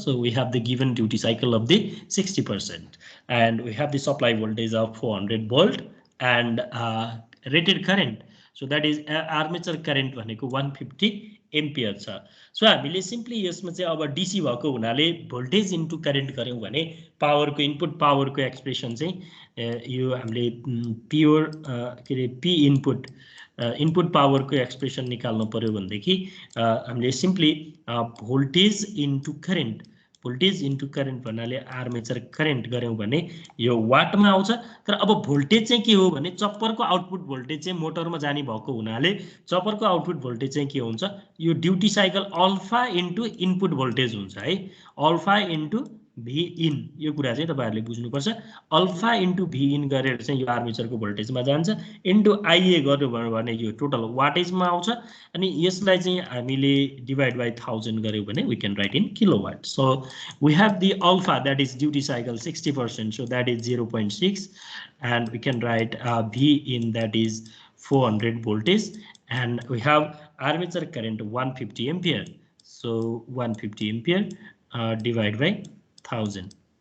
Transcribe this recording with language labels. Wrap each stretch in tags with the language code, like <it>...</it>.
<en>so we have the given duty cycle of the 60% and we have the supply voltage of 400 volt and rated current, so that is armature current</en> <ne>भनेको 150 ampere छ। So हामीले simply यसमा चाहिँ अब DC भएको हुनाले voltage into current गर्यौं भने पावरको इनपुट पावरको एक्सप्रेसन चाहिँ यो हामीले प्योर के रे पी इनपुट इनपुट पावरको एक्सप्रेसन निकाल्नु पर्यो भनेदेखि हामीले simply voltage into current voltage into current भन्नाले आर्मेचर करेन्ट गर्यौं भने यो वाटमा आउँछ। तर अब भोल्टेज चाहिँ के हो भने चप्परको आउटपुट भोल्टेज चाहिँ मोटरमा जाने भएको हुनाले चप्परको आउटपुट भोल्टेज चाहिँ के हुन्छ, यो duty cycle alpha into input voltage हुन्छ है। अल्फा इन्टु भी इन यो कुरा चाहिँ तपाईहरुले बुझ्नुपर्छ। अल्फा इन्टु भी इन गरेर चाहिँ यो आर्मेचरको भोल्टेजमा जान्छ इन्टु आईए गर्नु भने यो टोटल वाटेजमा आउँछ अनि यसलाई चाहिँ हामीले डिवाइड बाइ 1000 गर्यौं भने</ne> <en>We can write in kilowatt. So we have the alpha that is duty cycle 60%, so that is 0.6 and we can write V in that is 400 voltage and we have armature current 150 ampere, so 150 ampere divided by 1000.</en>